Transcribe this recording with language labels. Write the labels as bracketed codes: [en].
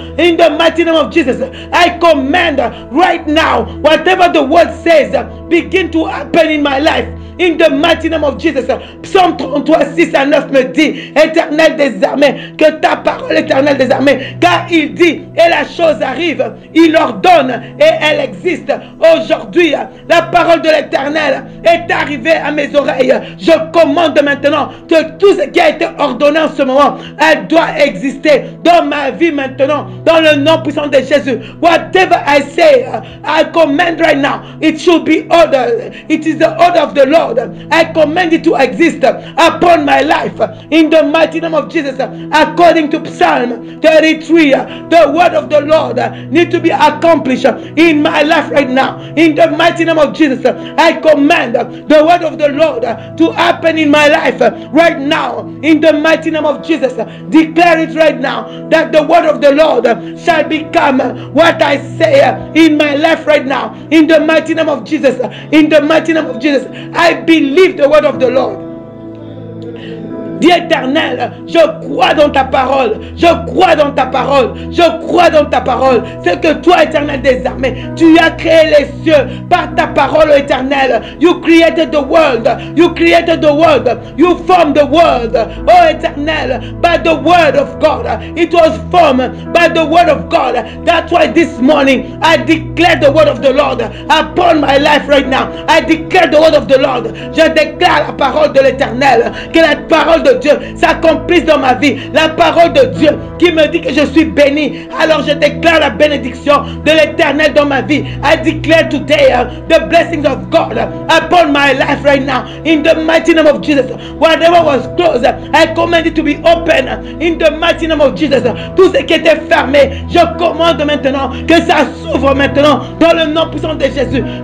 [en] In the mighty name of Jesus, I command right now, whatever the word says, begin to happen in my life. In the mighty name of Jesus. [fr] Psaume 33, 6 à 9 me dit, Éternel des armées, que ta parole, Éternel des armées, car il dit, et la chose arrive, il ordonne, et elle existe. Aujourd'hui, la parole de l'Éternel est arrivée à mes oreilles. Je commande maintenant que tout ce qui a été ordonné en ce moment, elle doit exister dans ma vie maintenant, dans le nom puissant de Jésus. [en] Whatever I say, I command right now, it should be ordered. It is the order of the Lord. I command it to exist upon my life in the mighty name of Jesus. According to Psalm 33, the word of the Lord need to be accomplished in my life right now. In the mighty name of Jesus, I command the word of the Lord to happen in my life right now. In the mighty name of Jesus, declare it right now that the word of the Lord shall become what I say in my life right now. In the mighty name of Jesus, in the mighty name of Jesus, I believe the word of the Lord. [fr] Dis Éternel, je crois dans ta parole, je crois dans ta parole, je crois dans ta parole. C'est que toi, Éternel des armées, tu as créé les cieux par ta parole, Éternel. [en] You created the world, you created the world, you formed the world, oh Éternel, by the word of God. It was formed by the word of God. That's why this morning I declare the word of the Lord upon my life right now. I declare the word of the Lord. [fr] Je déclare la parole [en] de l'Éternel, que la parole [fr] de Dieu s'accomplisse dans ma vie. La parole de Dieu qui me dit que je suis béni. Alors je déclare la bénédiction de l'Éternel dans ma vie. [en] I declare today the blessings of God upon my life right now. In the mighty name of Jesus. Whatever was closed, I command it to be open. In the mighty name of Jesus. [fr] Tout ce qui était fermé, je commande maintenant que ça s'ouvre maintenant dans le nom puissant de Jésus.